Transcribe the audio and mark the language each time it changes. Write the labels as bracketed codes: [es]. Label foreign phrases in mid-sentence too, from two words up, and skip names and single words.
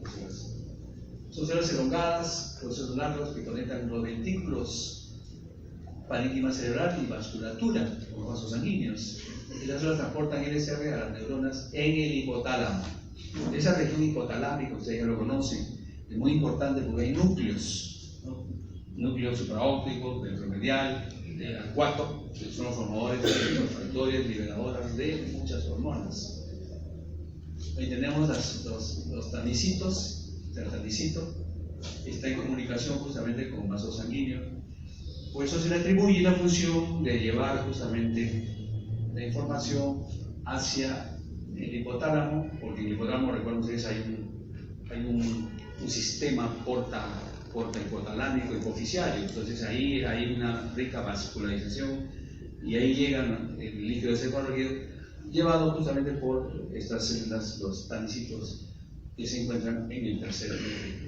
[es] Son células elongadas, procesos largos que conectan los ventrículos, parénquima cerebral y vasculatura, con los vasos sanguíneos. Y las células transportan LCR a las neuronas en el hipotálamo. Esa región hipotalámica, ustedes ya lo conocen, es muy importante porque hay núcleos, ¿no? núcleo supraóptico, ventromedial, arcuato, que son los formadores de factores liberadoras de muchas hormonas. Ahí tenemos los tanicitos, el tanicito está en comunicación justamente con vaso sanguíneo. Por eso se le atribuye la función de llevar justamente la información hacia el hipotálamo, porque en el hipotálamo, recuerden ustedes, hay un sistema porta hipotalámico hipofisiario, entonces ahí hay una rica vascularización y ahí llega el líquido cefalorraquídeo llevado justamente por estas células, los tanicitos que se encuentran en el tercer núcleo.